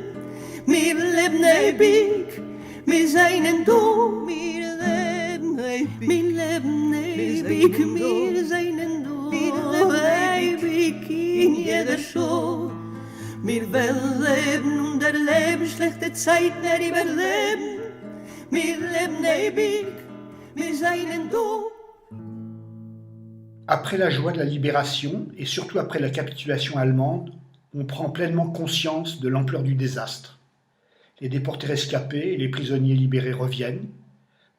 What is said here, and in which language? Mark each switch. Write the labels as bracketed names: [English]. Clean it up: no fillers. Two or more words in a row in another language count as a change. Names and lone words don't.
[German] Wir leben ewig, wir seinen du, wir leben ewig, wir seinen du, ewig in jeder Show. Wir werden leben und erleben schlechte Zeiten, überleben. [French] Après la joie de la libération, et surtout après la capitulation allemande, on prend pleinement conscience de l'ampleur du désastre. Les déportés rescapés et les prisonniers libérés reviennent.